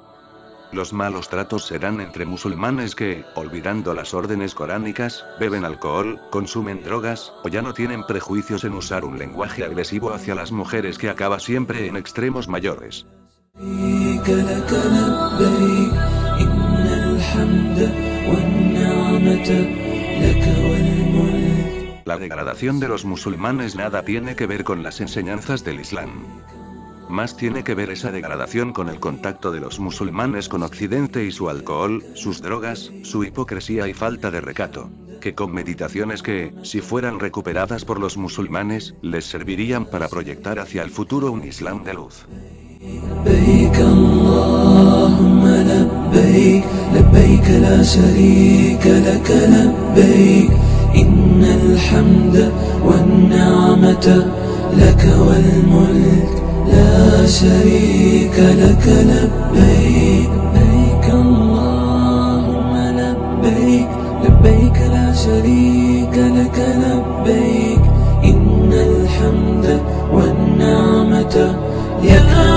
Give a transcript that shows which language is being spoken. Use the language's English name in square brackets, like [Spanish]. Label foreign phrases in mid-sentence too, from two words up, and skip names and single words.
[Spanish] Los malos tratos se dan entre musulmanes que, olvidando las órdenes coránicas, beben alcohol, consumen drogas, o ya no tienen prejuicios en usar un lenguaje agresivo hacia las mujeres que acaba siempre en extremos mayores. [Arabic] الحمد والنعمة لك والملك. [Spanish] La degradación de los musulmanes nada tiene que ver con las enseñanzas del Islam. Más tiene que ver esa degradación con el contacto de los musulmanes con Occidente y su alcohol, sus drogas, su hipocresía y falta de recato. Que con meditaciones que, si fueran recuperadas por los musulmanes, les servirían para proyectar hacia el futuro un Islam de luz. [Arabic] لبيك اللهم لبيك لبيك لا شريك لك لبيك إن الحمد والنعمة لك والملك لا شريك لك لبيك لبيك اللهم لبيك لبيك لا شريك لك لبيك إن الحمد والنعمة لك